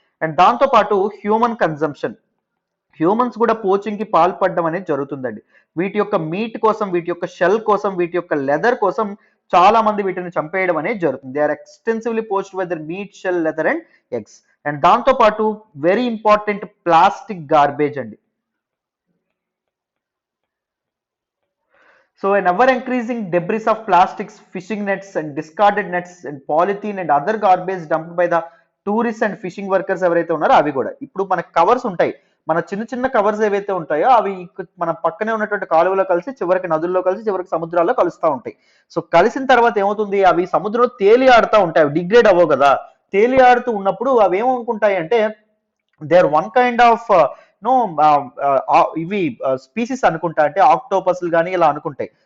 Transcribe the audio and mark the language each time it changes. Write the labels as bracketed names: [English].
[Telugu] And దాంతో పాటు human consumption, humans కూడా పోచింగ్ కి పాల్పడడం అనేది జరుగుతుందండి. వీటి యొక్క మీట్ కోసం, వీటి యొక్క షెల్ కోసం, వీటి యొక్క లెదర్ కోసం చాలా మంది వీటిని చంపేయడం అనేది జరుగుతుంది. [English] They are extensively poached with meat, shell, leather and eggs. And దాంతో పాటు very important plastic garbage అండి. So an ever increasing debris of plastics, fishing nets and discarded nets and polythene and other garbage dumped by the tourists and fishing workers [Telugu] ఎవరైతే ఉన్నారో అవి కూడా. ఇప్పుడు మన covers ఉంటాయి, మన చిన్న చిన్న కవర్స్ ఏవైతే ఉంటాయో అవి మన పక్కనే ఉన్నటువంటి కాలువలో కలిసి చివరికి నదుల్లో కలిసి చివరికి సముద్రాల్లో కలుస్తూ ఉంటాయి. సో కలిసిన తర్వాత ఏమవుతుంది, అవి సముద్రంలో తేలి ఆడుతూ ఉంటాయి, అవి డిగ్రేడ్ అవ్వవు కదా. తేలి ఆడుతూ ఉన్నప్పుడు అవి ఏమనుకుంటాయి అంటే [English] they are one kind of no ఇవి species [Telugu] అనుకుంటా, అంటే ఆక్టోపస్లు కానీ ఇలా అనుకుంటాయి.